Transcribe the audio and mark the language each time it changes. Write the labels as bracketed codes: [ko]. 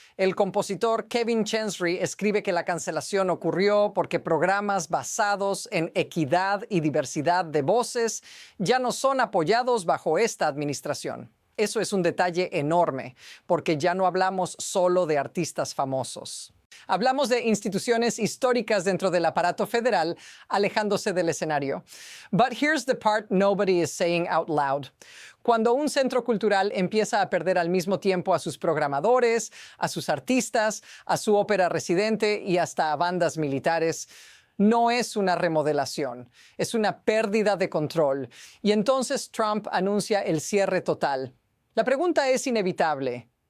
[es] El compositor Kevin Chancery escribe que la cancelación ocurrió porque programas basados en equidad y diversidad de voces ya no son apoyados bajo esta administración. Eso es un detalle enorme, porque ya no hablamos solo de artistas famosos. Hablamos de instituciones históricas dentro del aparato federal alejándose del escenario. [en] But here's the part nobody is saying out loud. [es] Cuando un centro cultural empieza a perder al mismo tiempo a sus programadores, a sus artistas, a su ópera residente y hasta a bandas militares, no es una remodelación, es una pérdida de control. Y entonces Trump anuncia el cierre total. La pregunta es inevitable.